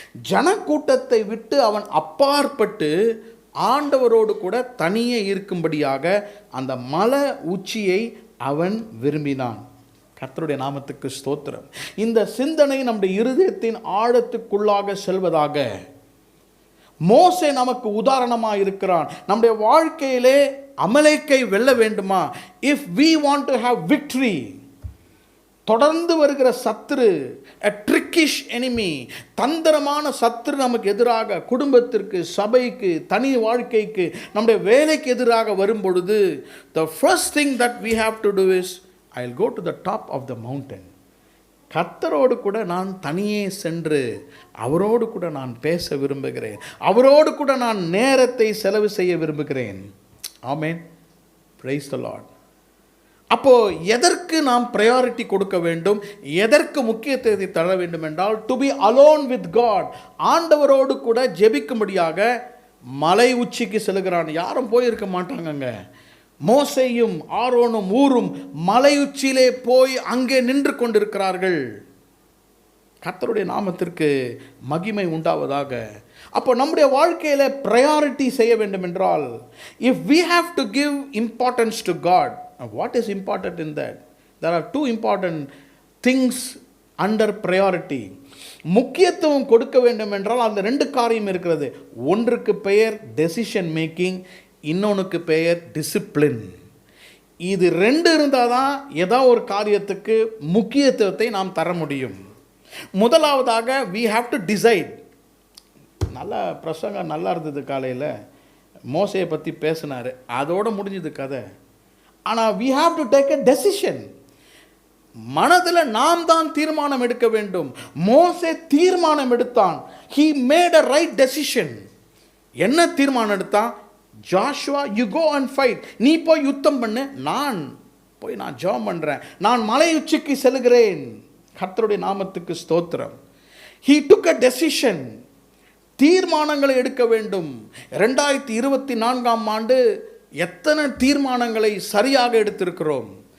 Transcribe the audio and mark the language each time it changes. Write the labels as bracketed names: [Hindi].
[Tamil] ஜனக்கூட்டத்தை விட்டு அவன் அப்பாற்பட்டு ஆண்டவரோடு கூட தனியே இருக்கும்படியாக அந்த மலை உச்சியை அவன் விரும்பினான். கர்த்தருடைய நாமத்துக்கு ஸ்தோத்திரம். இந்த சிந்தனை நம்முடைய இருதயத்தின் ஆழத்துக்குள்ளாக செல்வதாக. மோசே நமக்கு உதாரணமாக இருக்கிறான். நம்முடைய வாழ்க்கையிலே அமலேக்கை வெல்ல வேண்டுமா? [English] if we want to have victory, [Tamil] தொடர்ந்து வருகிற சத்துரு, [English] a trickish enemy, [Tamil] தந்திரமான சத்துரு நமக்கு எதிராக, குடும்பத்திற்கு, சபைக்கு, தனி வாழ்க்கைக்கு, நம்முடைய வேலைக்கு எதிராக வரும் பொழுது, [English] the first thing that we have to do is, I'll go to the top of the mountain. [Tamil] கர்த்தரோடு கூட நான் தனியே சென்று அவரோடு கூட நான் பேச விரும்புகிறேன். அவரோடு கூட நான் நேரத்தை செலவு செய்ய விரும்புகிறேன். ஆமென். [English] Praise the Lord. [Tamil] அப்போ எதற்கு நாம் ப்ரையாரிட்டி கொடுக்க வேண்டும், எதற்கு முக்கியத்துவத்தை தர வேண்டும் என்றால், [English] to be alone with God, [Tamil] ஆண்டவரோடு கூட ஜெபிக்கும்படியாக மலை உச்சிக்கு செல்கிறான். யாரும் போயிருக்க மாட்டாங்கங்க. மோசேயும் ஆரோனும் ஊரும் மலை உச்சியிலே போய் அங்கே நின்று கொண்டிருக்கிறார்கள். கர்த்தருடைய நாமத்திற்கு மகிமை உண்டாவதாக. அப்போ நம்முடைய வாழ்க்கையில் ப்ரையாரிட்டி செய்ய வேண்டும் என்றால், [English] இஃப் we have to give importance to God, what is important in that? There are two important things under priority. [Tamil] முக்கியத்துவம் கொடுக்க வேண்டும் என்றால் அந்த ரெண்டு காரியம் இருக்கிறது. ஒன்றுக்கு பெயர் டெசிஷன் மேக்கிங், இன்னொன்றுக்கு பெயர் டிசிப்ளின். இது ரெண்டு இருந்தால் தான் ஏதோ ஒரு காரியத்துக்கு முக்கியத்துவத்தை நாம் தர முடியும். [English] முதலாவதாக we have to decide. [Tamil] நல்ல பிரசங்கம் நல்லா இருந்தது. காலையில் மோசையை பற்றி பேசினார், அதோடு முடிஞ்சது கதை. [English] ஆனால் we have to take a decision. [Tamil] மனதில் நாம் தான் தீர்மானம் எடுக்க வேண்டும். மோசே தீர்மானம் எடுத்தான். [English] he made a right decision. [Tamil] என்ன தீர்மானம் எடுத்தான்? [English] Joshua, you go and fight. [Tamil] நீ போய் யுத்தம் பண்ணு, நான் ஜெபம் பண்ணுறேன், நான் மலை உச்சிக்கு செல்கிறேன். கர்த்தருடைய நாமத்துக்கு ஸ்தோத்திரம். [English] he took a decision. [Tamil] தீர்மானங்களை எடுக்க வேண்டும். 2024ஆம் ஆண்டு எத்தனை தீர்மானங்களை சரியாக எடுத்திருக்கிறோம்?